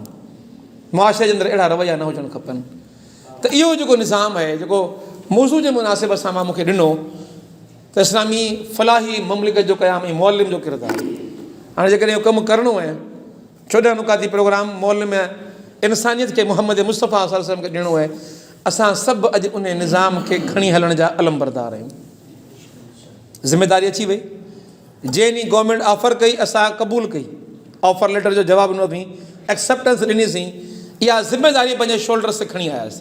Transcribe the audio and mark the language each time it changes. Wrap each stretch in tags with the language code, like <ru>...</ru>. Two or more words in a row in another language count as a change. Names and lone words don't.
<sd>मुआशरे जे अंदरि अहिड़ा रवैया न हुजणु खपनि। त इहो जेको निज़ाम आहे, जेको मौज़ू जे मुनासिब सां मां मूंखे ॾिनो, त इस्लामी फलाही ममलिकत जो क़याम ऐं मुअल्लिम जो किरदारु। हाणे जेकॾहिं इहो कमु करिणो आहे, 14 नुकाती प्रोग्राम मुअल्लिम इंसानियत खे मुहम्मद मुस्तफ़ा सल्लल्लाहु अलैहि वसल्लम खे ॾियणो आहे, असां सभु अॼु उन निज़ाम खे खणी हलण जा अलमबरदार आहियूं। ज़िमेदारी अची वई। जंहिं ॾींहुं</sd> <en>government offer</en> <sd>कई, असां क़बूल कई,</sd> <en>offer letter</en> <sd>जो जवाबु ॾिनो अथई, एक्सेप्टेंस ॾिनीसीं, इहा ज़िमेदारी पंहिंजे शोल्डर्स ते खणी आयासीं।</sd>